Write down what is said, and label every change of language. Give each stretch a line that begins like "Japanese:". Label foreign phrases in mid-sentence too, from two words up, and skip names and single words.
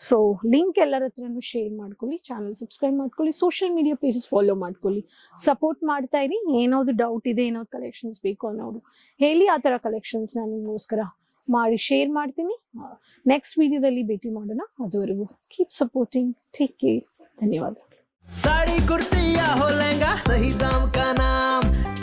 English: so link
Kannada: ಎಲ್ಲರ ಹತ್ರನೂ ಶೇರ್ ಮಾಡ್ಕೊಳ್ಳಿ, ಚಾನಲ್ ಸಬ್ಸ್ಕ್ರೈಬ್ ಮಾಡ್ಕೊಳ್ಳಿ,
English: social media pages
Kannada: ಫಾಲೋ ಮಾಡ್ಕೊಳ್ಳಿ, ಸಪೋರ್ಟ್ ಮಾಡ್ತಾ ಇರಿ. ಏನಾದ್ರು ಡೌಟ್ ಇದೆ, ಏನಾದ್ರು ಕಲೆಕ್ಷನ್ಸ್ ಬೇಕು ಅನ್ನೋರು ಹೇಳಿ, ಆ ಥರ ಕಲೆಕ್ಷನ್ಸ್ ನಾನು ನಿಮಗೋಸ್ಕರ ಮಾಡಿ ಶೇರ್ ಮಾಡ್ತೀನಿ. ನೆಕ್ಸ್ಟ್ ವಿಡಿಯೋದಲ್ಲಿ ಭೇಟಿ ಮಾಡೋಣ. ಅದುವರೆಗೂ
English: keep supporting, take care,
Kannada: ಧನ್ಯವಾದ.
Hindi: साड़ी कुर्ती या हो लहंगा, सही दाम का नाम